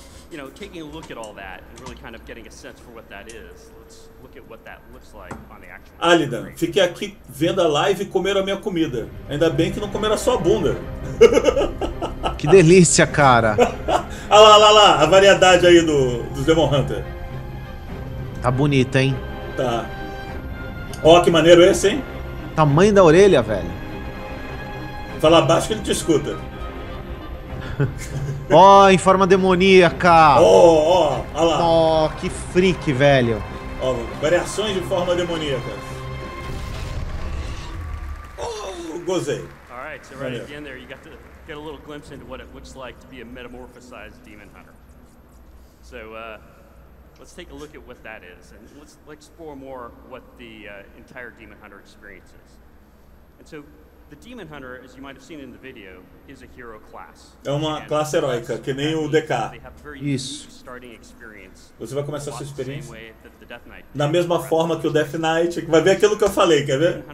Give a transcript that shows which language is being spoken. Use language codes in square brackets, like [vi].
[en] You know, taking a look at all that and really kind of getting a sense for what that is. Let's look at what that looks like on the actual. [pt] Alidan, fiquei aqui vendo a live e comeram a minha comida. Ainda bem que não comeram a sua bunda. Que delícia, cara. Olha lá, a variedade aí dos Demon Hunter. Tá bonita, hein? Tá. Ó, que maneiro esse, hein? Tamanho da orelha, velho. Fala baixo que ele te escuta. Ó, em forma demoníaca. Ó, olha lá. Ó, que freak, velho. Ó, variações de forma demoníaca. Oh, gozei. [en] All right, so right again there, you got to get a little glimpse into what it looks like to be a metamorphosized demon hunter. So let's take a look at what that is, and let's explore more what the entire demon hunter experience is. And so the Demon Hunter, as you might have seen in the video, is a hero class. [pt] É uma classe heróica, que nem o DK. Isso. Você vai começar a sua experiência da mesma forma que o Death Knight. Vai ver aquilo que eu falei, quer ver?